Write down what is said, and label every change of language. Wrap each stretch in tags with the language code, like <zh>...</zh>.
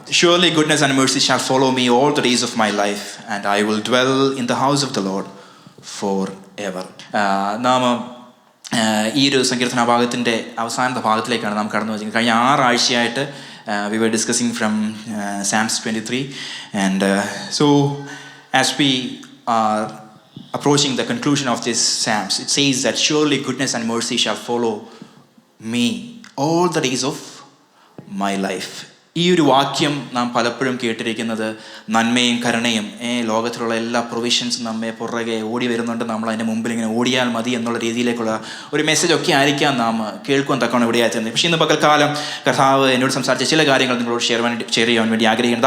<en>Surely goodness and mercy shall follow me all the days of my life, and I will dwell in the house of the Lord forever.</en> <ml>നാം ഈ ഒരു സങ്കീർത്തന ഭാഗത്തിൻ്റെ അവസാനത്തെ ഭാഗത്തിലേക്കാണ് നാം കടന്നു വച്ചിരിക്കുന്നത്. കഴിഞ്ഞ 6 ആഴ്ചയായിട്ട്</ml> <en>we were discussing from Psalms 23, and so as we are approaching the conclusion of this Psalms, it says that surely goodness and mercy shall follow me all the days of my life.</en> <ml>ഈ ഒരു വാക്യം നാം പലപ്പോഴും കേട്ടിരിക്കുന്നത് നന്മയും കരുണയും ലോകത്തിലുള്ള എല്ലാ പ്രൊവിഷൻസും നമ്മെ പുറകെ ഓടി വരുന്നുണ്ട്, നമ്മൾ അതിൻ്റെ മുമ്പിൽ ഇങ്ങനെ ഓടിയാൽ മതി എന്നുള്ള രീതിയിലേക്കുള്ള ഒരു മെസ്സേജൊക്കെ ആയിരിക്കാം നാം കേൾക്കുവാൻ തക്കവണ്ണം ഇവിടെ ആയിരുന്നത്. പക്ഷേ ഇന്ന് പകൽക്കാലം കർത്താവ് എന്നോട് സംസാരിച്ച ചില കാര്യങ്ങൾ നിങ്ങളോട് ഷെയർ ചെയ്യാൻ വേണ്ടി ആഗ്രഹിക്കുന്നു.</ml>